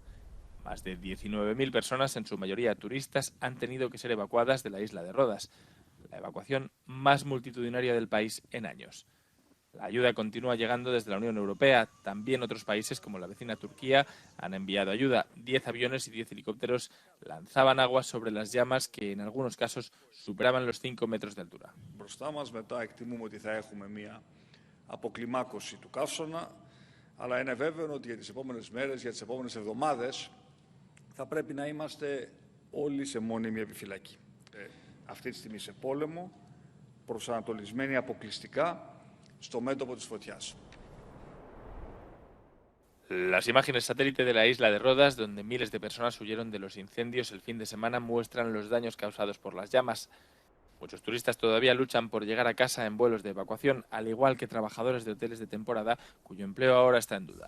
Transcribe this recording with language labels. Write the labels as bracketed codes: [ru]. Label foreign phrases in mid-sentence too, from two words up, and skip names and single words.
[es] Más de 19.000 personas, en su mayoría turistas, han tenido que ser evacuadas de la isla de Rodas, la evacuación más multitudinaria del país en años. La ayuda continúa llegando desde la Unión Europea. También otros países, como la vecina Turquía, han enviado ayuda. 10 aviones y 10 helicópteros lanzaban agua sobre las llamas que en algunos casos superaban los 5 metros de altura. [el] Μπροστά μας μετά εκτιμούμε ότι θα έχουμε μια αποκλιμάκωση του καύσωνα, αλλά είναι βέβαιο ότι για τις επόμενες μέρες, για τις επόμενες εβδομάδες θα πρέπει να είμαστε όλοι σε μόνιμη επιφυλακή. Αυτή τη στιγμή σε πόλεμο, προσανατολισμένοι αποκλειστικά στο μέτωπο της φωτιάς. [es] Las imágenes satélite de la isla de Rodas, donde miles de personas huyeron de los incendios el fin de semana, muestran los daños causados por las llamas. Muchos turistas todavía luchan por llegar a casa en vuelos de evacuación, al igual que trabajadores de hoteles de temporada, cuyo empleo ahora está en duda.